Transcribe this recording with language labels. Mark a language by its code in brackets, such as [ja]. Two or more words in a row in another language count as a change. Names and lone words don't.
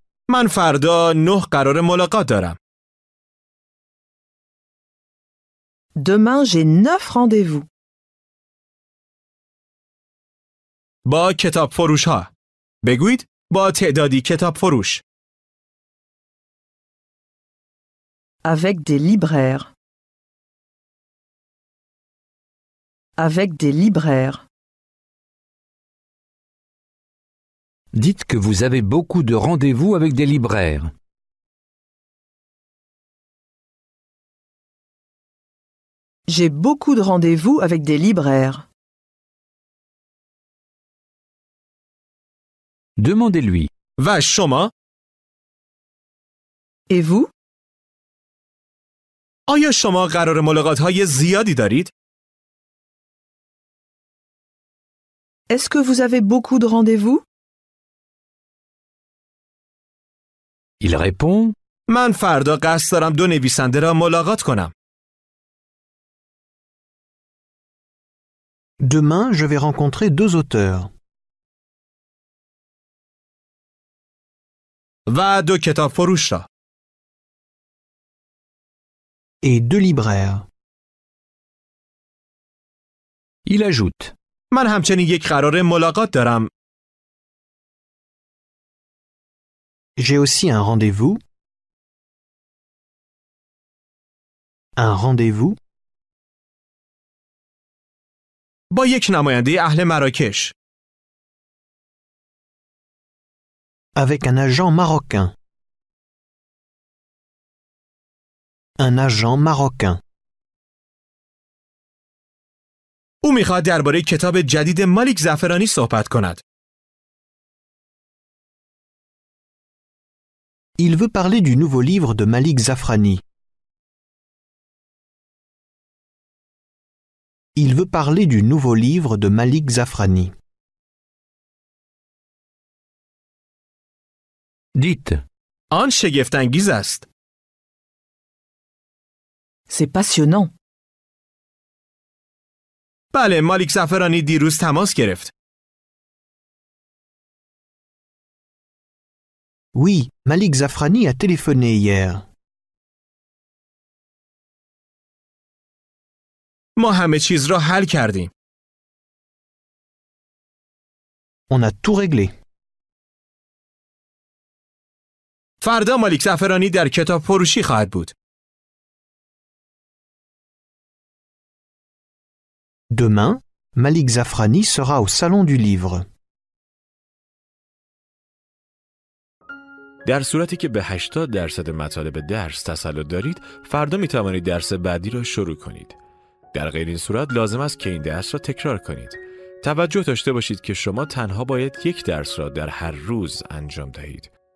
[fa] من فردا 9 قرار ملاقات دارم. [fr] Demain, j'ai 9 rendez-vous. [fa] با کتاب فروش‌ها. بگویید با تعدادی کتاب فروش. [fr] Avec des libraires. Avec des libraires. Dites que vous avez beaucoup de rendez-vous avec des libraires. J'ai beaucoup de rendez-vous avec des libraires. Demandez-lui. [fa] و شما؟ [fr] Et vous? [fa] آیا شما قرار ملاقات‌های زیادی دارید؟ [fr] Est-ce que vous avez beaucoup de rendez-vous? Il répond. [fa] من فردا قصد دارم 2 نویسنده را ملاقات کنم. [fr] Demain, je vais rencontrer 2 auteurs. [fa] و 2 کتاب فروش را. [fr] Et 2 libraires. Il ajoute. [fa] من همچنین یک قرار ملاقات دارم. [fr] J'ai aussi un rendez-vous. Un rendez-vous. [fa] با یک نماینده اهل مراکش. [fr] Avec un agent marocain. Un agent marocain. [fa] او میخواد درباره کتاب جدید مالیک زعفرانی صحبت کند. [fr] Il veut parler du nouveau livre de Malik Zafrani. Il veut parler du nouveau livre de Malik Zafrani. Dites. [fa] آن شگفت‌انگیز است. [fr] C'est passionnant. [fa] بله، مالیک زعفرانی دیروز تماس گرفت. [fr] Oui, Malik Zafrani a téléphoné hier. [fa] ما همه چیز را حل کردیم. [fr] On a tout réglé. [fa] فردا مالیک زعفرانی در کتاب فروشی خواهد بود. [fr] Demain, Malik Zafrani sera au salon du livre. [fa] در صورتی که به 80% مطالب درس تسلط دارید، فردا می توانید درس بعدی را شروع کنید. در غیر این صورت لازم است که این درس را تکرار کنید. توجه داشته باشید که شما تنها باید یک درس را در هر روز انجام دهید.